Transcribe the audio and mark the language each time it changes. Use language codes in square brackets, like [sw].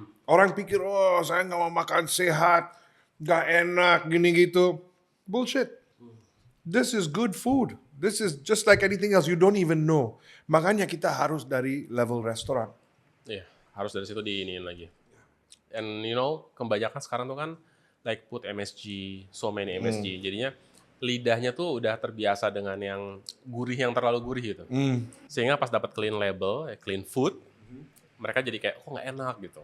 [id] Orang pikir, oh saya nggak mau makan sehat, nggak enak, gini gitu. [en] Bullshit. This is good food. This is just like anything else. You don't even know. [id] Makanya kita harus dari level restoran. Iya, harus dari situ diiniin lagi. [en] And you know, [id] kebanyakan sekarang tuh kan [en] like food MSG, so many MSG. [id] Jadinya lidahnya tuh udah terbiasa dengan yang gurih yang terlalu gurih gitu. Sehingga pas dapat clean label, clean food, mereka jadi kayak kok nggak enak gitu.